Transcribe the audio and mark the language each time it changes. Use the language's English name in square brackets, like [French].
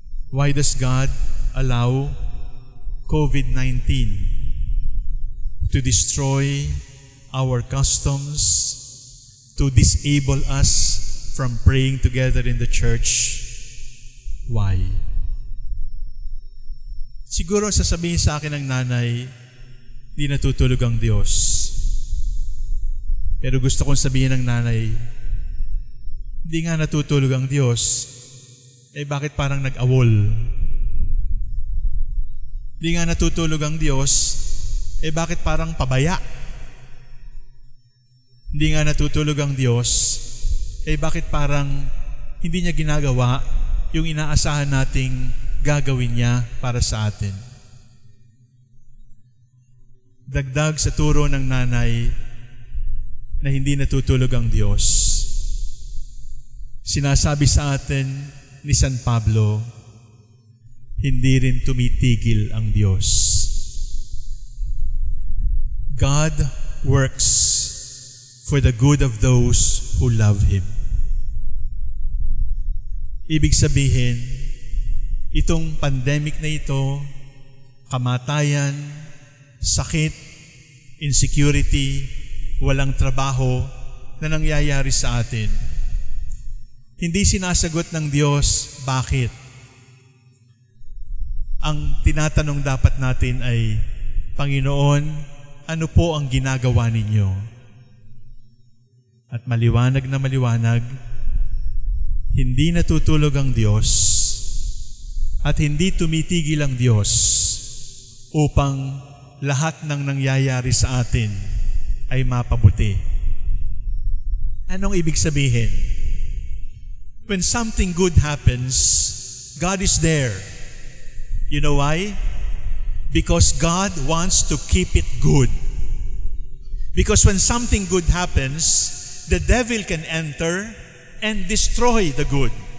[English] Why does God allow COVID-19 to destroy our customs, to disable us from praying together in the church? Why? [Filipino] Siguro sasabihin sa akin ng nanay, di natutulog ang Diyos. Pero gusto kong sabihin ng nanay, di nga natutulog ang Diyos, bakit parang nag-awol? Di nga natutulog ang Diyos, bakit parang pabaya? Hindi nga natutulog ang Diyos, bakit parang hindi niya ginagawa yung inaasahan nating gagawin niya para sa atin? Dagdag sa turo ng nanay na hindi natutulog ang Diyos, sinasabi sa atin ni San Pablo, hindi rin tumitigil ang Diyos. [English] God works for the good of those who love Him. [Filipino] Ibig sabihin, itong pandemic na ito, kamatayan, sakit, insecurity, walang trabaho na nangyayari sa atin, hindi sinasagot ng Diyos, bakit? Ang tinatanong dapat natin ay, Panginoon, ano po ang ginagawa ninyo? At maliwanag na maliwanag, hindi natutulog ang Diyos at hindi tumitigil ang Diyos upang lahat ng nangyayari sa atin ay mapabuti. Anong ibig sabihin? [English] When something good happens, God is there. You know why? Because God wants to keep it good. Because when something good happens, the devil can enter and destroy the good.